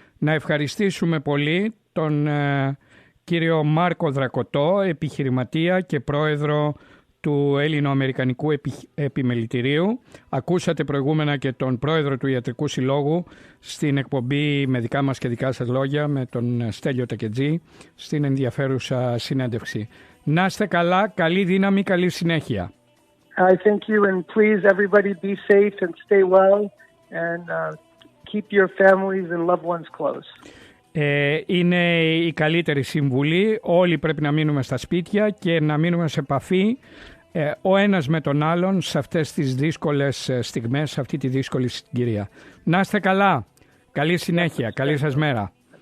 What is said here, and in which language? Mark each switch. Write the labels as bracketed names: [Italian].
[Greek] Να ευχαριστήσουμε πολύ τον κύριο Μάρκο Δρακωτό, επιχειρηματία και πρόεδρο του Έλληνο-Αμερικανικού Επιμελητηρίου. Ακούσατε προηγούμενα και τον πρόεδρο του Ιατρικού Συλλόγου στην εκπομπή με δικά μας και δικά σας λόγια με τον Στέλιο Τεκετζή στην ενδιαφέρουσα συνέντευξη. Να είστε καλά, καλή δύναμη, καλή συνέχεια. [English] I thank you and please everybody be safe and stay well and keep your families and loved ones close. [Greek] Είναι η καλύτερη συμβουλή. Όλοι πρέπει να μείνουμε στα σπίτια και να μείνουμε σε επαφή ο ένας με τον άλλον σε αυτές τις δύσκολες στιγμές, σε αυτή τη δύσκολη συγκυρία. Να είστε καλά. Καλή συνέχεια. Καλή σας μέρα.